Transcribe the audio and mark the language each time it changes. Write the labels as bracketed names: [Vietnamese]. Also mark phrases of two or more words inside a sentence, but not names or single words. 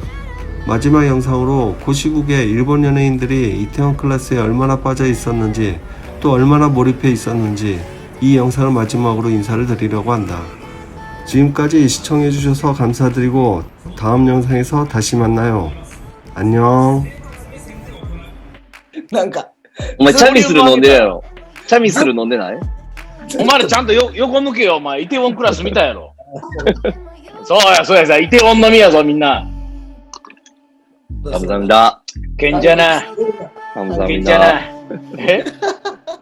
[Korean] 마지막 영상으로 고시국의 일본 연예인들이 이태원 클래스에 얼마나 빠져 있었는지 또 얼마나 몰입해 있었는지 이 영상을 마지막으로 인사를 드리려고 한다. 지금까지 시청해주셔서 감사드리고 다음 영상에서 다시 만나요. 안녕. [Japanese] なんか、お前、チャミスル飲んでるやろ。チャミスル飲んでない？お前らちゃんと横向けよ、お前。イテウォンクラス見たやろ。そうや、そうやさ、イテウォン飲みやぞ、みんな。 [Korean] 감사합니다. 괜찮아. 감사합니다. 괜찮아. 에?